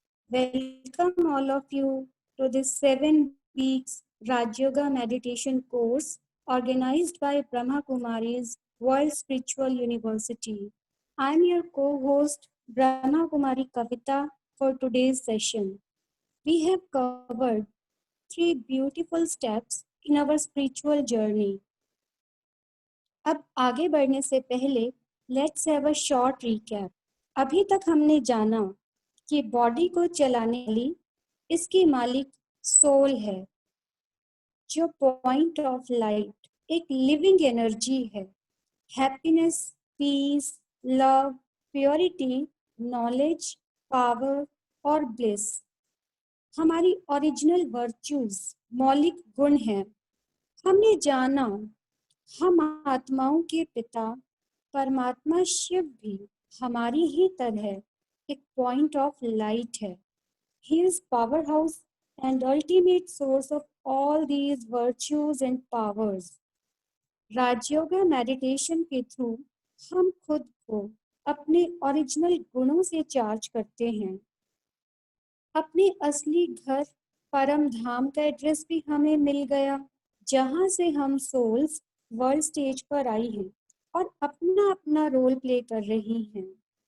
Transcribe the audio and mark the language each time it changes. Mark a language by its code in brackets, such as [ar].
[en] Welcome all of you to this 7 weeks Raj Yoga meditation course organized by Brahma Kumari's World Spiritual University. I am your co-host Brahma Kumari Kavita for today's session. We have covered 3 beautiful steps in our spiritual journey. [hi] अब आगे बढ़ने से पहले [en] Let's have a short recap. [hi] अभी तक हमने जाना कि बॉडी को चलाने वाली इसकी मालिक सोल है, जो पॉइंट ऑफ लाइट एक लिविंग एनर्जी है। Happiness, piece, love, purity, knowledge, power और ब्लिस हमारी ओरिजिनल वर्च्यूज, मौलिक गुण हैं। हमने जाना हम आत्माओं के पिता परमात्मा शिव भी हमारी ही तरह एक पॉइंट ऑफ लाइट है। [en] He is powerhouse and ultimate source of all these virtues and powers. [hi] Rajyoga meditation के थ्रू हम खुद को अपने ओरिजिनल गुणों से चार्ज करते हैं। अपने असली घर परम धाम का एड्रेस भी हमें मिल गया, जहां से हम सोल्स वर्ल्ड स्टेज पर आई हैं और अपना अपना रोल प्ले कर रही हैं।